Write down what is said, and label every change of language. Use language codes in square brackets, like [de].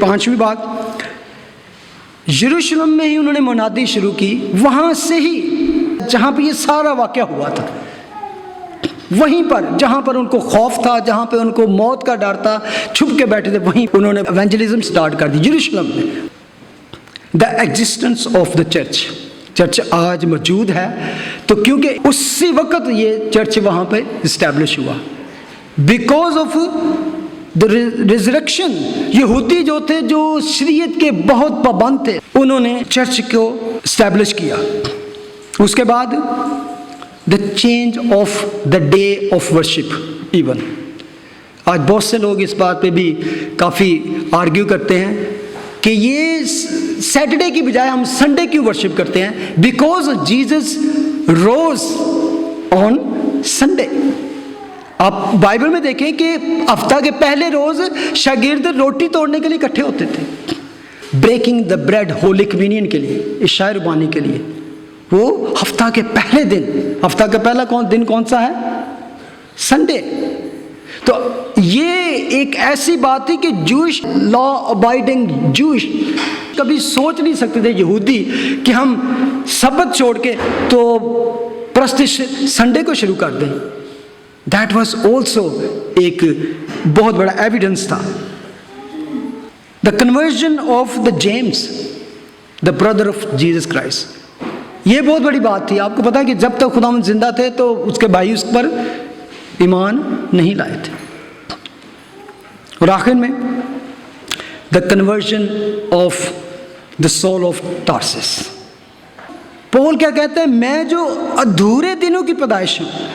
[ur] 5ویں بات، یروشلم میں ہی انہوں نے منادی شروع کی، وہاں سے ہی جہاں پہ یہ سارا واقعہ ہوا تھا، وہیں پر جہاں پر ان کو خوف تھا، جہاں پہ ان کو موت کا ڈر تھا، چھپ کے بیٹھے تھے، وہیں انہوں نے ایونجلزم سٹارٹ کر دی یروشلم میں. [en] the existence of the church [ur] آج موجود ہے تو کیونکہ اسی وقت یہ چرچ وہاں پہ اسٹیبلش ہوا، [en] Because of the resurrection. [ur] یہودی جو تھے جو شریعت کے بہت پابند تھے، انہوں نے چرچ کو اسٹیبلش کیا. اس کے بعد [en] The change of the day of worship. [ur] Even آج بہت سے لوگ اس بات پہ بھی کافی آرگیو کرتے ہیں کہ یہ سیٹرڈے کی بجائے ہم سنڈے کیوں ورشپ کرتے ہیں؟ [en] Because Jesus rose on Sunday. [ur] آپ بائبل میں دیکھیں کہ ہفتہ کے پہلے روز شاگرد روٹی توڑنے کے لیے اکٹھے ہوتے تھے، [en] breaking the bread holy communion [ur] کے لیے، عشاء ربانی کے لیے. وہ ہفتہ کے پہلے دن، ہفتہ کا پہلا دن کون سا ہے؟ سنڈے. تو یہ ایک ایسی بات تھی کہ جوش لا ابائڈنگ جوش کبھی سوچ نہیں سکتے تھے یہودی کہ ہم سبت چھوڑ کے تو پرستش سنڈے کو شروع کر دیں. [en] that was also [ur] ایک بہت بڑا ایویڈنس تھا. [en] the conversion of the James the brother of Jesus Christ, [ur] یہ بہت بڑی بات تھی. آپ کو پتا ہے کہ جب تک خداوند زندہ تھے تو اس کے بھائی اس پر ایمان نہیں لائے تھے. اور آخر میں [en] The conversion of the Saul of Tarsus. [ur] پول کیا کہتا ہے؟ میں جو ادھورے دنوں کی پیدائش ہوں.